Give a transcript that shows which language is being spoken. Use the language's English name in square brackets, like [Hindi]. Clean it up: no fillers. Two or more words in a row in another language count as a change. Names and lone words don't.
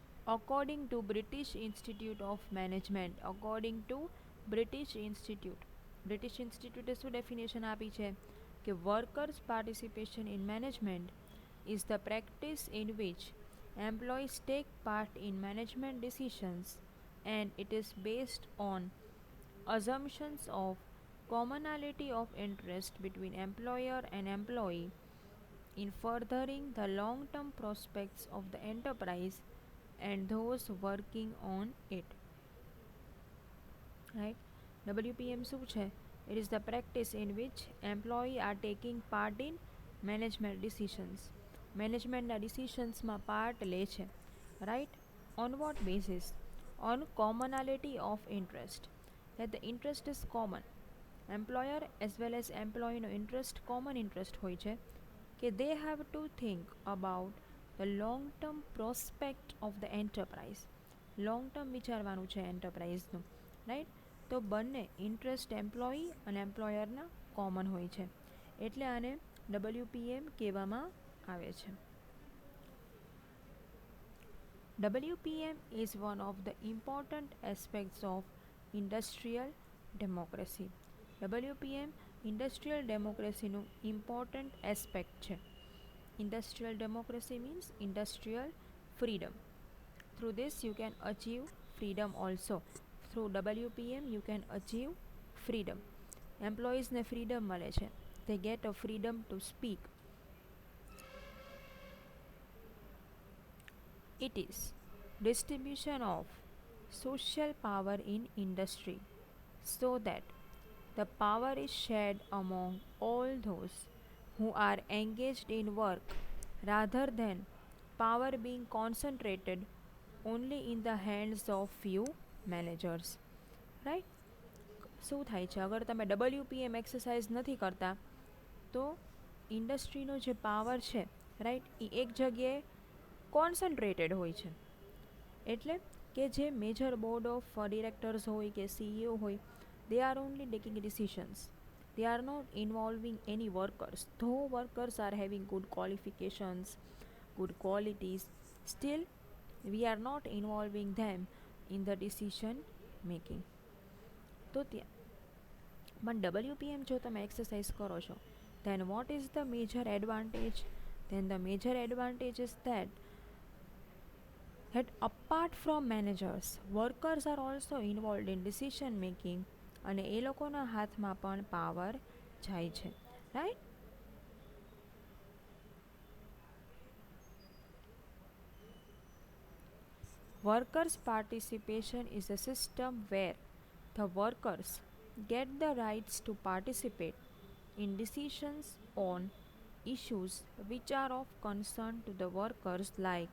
[English] According to British Institute of Management, [Gujarati] બ્રિટિશ ઇન્સ્ટિટ્યૂટે શું ડેફિનેશન આપી છે કે વર્કર્સ [English] participation in management is the practice in which employees take part in management decisions and it is based on assumptions of commonality of interest between employer and employee in furthering the long term prospects of the enterprise and those working on it. [Gujarati] Right? WPM શું છે? [English] It is the practice in which employee are taking part in management decisions. [Gujarati] મેનેજમેન્ટના ડિસિશન્સમાં પાર્ટ લે છે. રાઈટ? [English] On what basis? On commonality of interest. that the interest is common. employer as well as employee's interest common interest [Gujarati] હોય છે કે [English] they have to think about the long term prospect of the enterprise. long term [Gujarati] વિચારવાનું છે એન્ટરપ્રાઇઝનું. રાઈટ? તો બંને ઇન્ટરેસ્ટ એમ્પ્લોયી અને એમ્પ્લોયરના કોમન હોય છે, એટલે આને WPM કહેવામાં આવે છે. [English] WPM is one of the important aspects of industrial democracy. [Gujarati] WPM [English] industrial democracy's important aspect [Gujarati] છે. [English] Industrial democracy means industrial freedom. Through this you can achieve freedom also. Through WPM you can achieve freedom. employees freedom [Gujarati] મળે છે. [English] They get a freedom to speak. It is distribution of social power in industry so that the power is shared among all those who are engaged in work rather than power being concentrated only in the hands of few managers. Right? [Gujarati] શું થાય છે અગર તમે WPM એક્સરસાઇઝ નથી કરતા તો ઇન્ડસ્ટ્રીનો જે પાવર છે રાઈટ એ એક જગ્યાએ કોન્સન્ટ્રેટેડ હોય છે. એટલે કે જે [English] major board of directors [Gujarati] હોય કે CEO હોય, [English] they are only taking decisions. They are not involving any workers. Though workers are having good qualifications, good qualities, still we are not involving them in the decision making. [Gujarati] તો ત્યાં પણ WPM જો તમે એક્સરસાઇઝ કરો છો, [English] then what is the major advantage? Then the major advantage is that apart from managers, workers are also involved in decision making [Gujarati] અને એ લોકોના હાથમાં પણ પાવર જાય છે. [English] રાઈટ? Workers' participation is a system where the workers get the rights to participate in decisions on issues which are of concern to the workers like